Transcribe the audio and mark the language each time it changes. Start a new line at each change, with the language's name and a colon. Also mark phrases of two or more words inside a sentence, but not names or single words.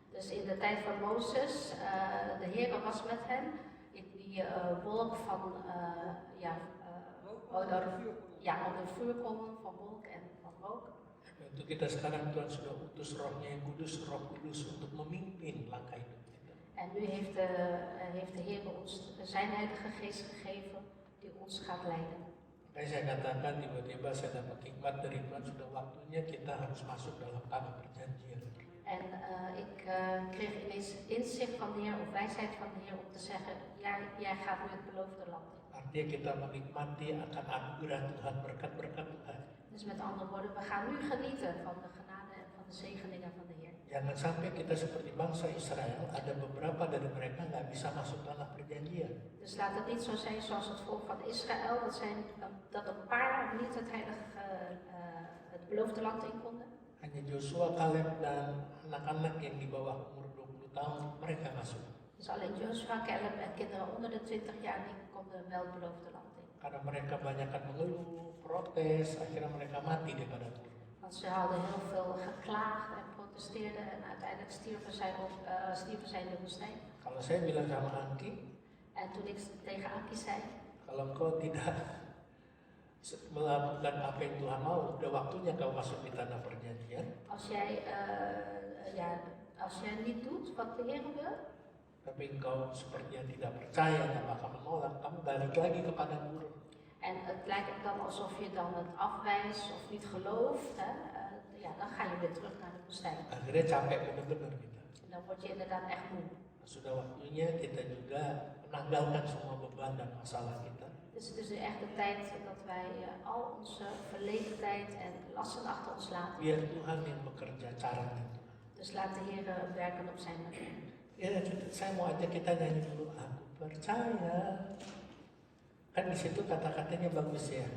Dutch: Dus in de tijd van Mozes, de Heer was met hen die wolk van onder vuur komen van wolk en van rook.
Indonesian: Untuk kita sekarang Tuhan sudah utus Roh-Nya yang kudus, Roh Kudus untuk memimpin langkah hidup kita.
Dutch: En nu heeft de Heer ons zijn Heilige Geest gegeven die ons gaat leiden.
Indonesian: Makanya saya katakan tiba-tiba saya dapat hikmat dari Tuhan, sudah waktunya kita harus masuk dalam tanah perjanjian.
Dutch: En ik kreeg ineens inzicht van de Heer of wijsheid van de Heer om te zeggen, ja, jij gaat nu het beloofde land in.
Indonesian: Artinya kita menikmati akan anugerah Tuhan, berkat-berkat Tuhan.
Dutch: Dus met andere woorden, we gaan nu genieten van de genade en van de zegeningen van de Heer.
Indonesian: Jangan sampai kita seperti bangsa Israel, ada beberapa dari mereka nggak bisa masuk tanah perjanjian.
Dutch: Dus laat het niet zo zijn zoals het volk van Israël, dat een paar niet het beloofde land in konden.
Indonesian: Hanya Joshua, Caleb, dan anak-anak yang di bawah umur 20 tahun, mereka masuk.
Dutch: Dus alleen Joshua, Caleb en kinderen onder de 20 jaar die konden wel het beloofde land in.
Indonesian: Karena mereka banyakkan mengeluh, protes, akhirnya mereka mati di padang gurun.
Dutch: Want ze hadden heel veel geklaagd en protesteerden en uiteindelijk stierven zij in de woestijn.
Indonesian: Kalau saya bilang sama Angki,
Dutch: En toen ik tegen Anki zei,
Indonesian: kalau engkau tidak melakukan apa yang Tuhan mau, udah waktunya kau masuk di tanah perjanjian.
Dutch: als jij niet doet wat de Heer wil,
Indonesian: Tapi engkau sepertinya tidak percaya dan bahkan menolak, kamu balik lagi ke padang gurun.
Dutch: en het lijkt dan alsof je dan het afwijst of niet gelooft, dan ga je weer terug naar de woestijn.
Indonesian: Akhirnya capek bener-bener kita.
Dutch: En dan word je inderdaad echt moe.
Indonesian: Sudah waktunya kita juga menanggalkan semua beban dan masalah kita.
Dutch: Dus het is nu echt de tijd dat wij al onze verleden tijd en lasten achter ons laten.
Indonesian: Biar Tuhan yang bekerja caranya.
Dutch: Dus laat de Heer werken op zijn manier.
Indonesian: Ya, saya mau ajak kita nyanyi dulu. Aku percaya. Kan di situ kata-katanya bagus ya.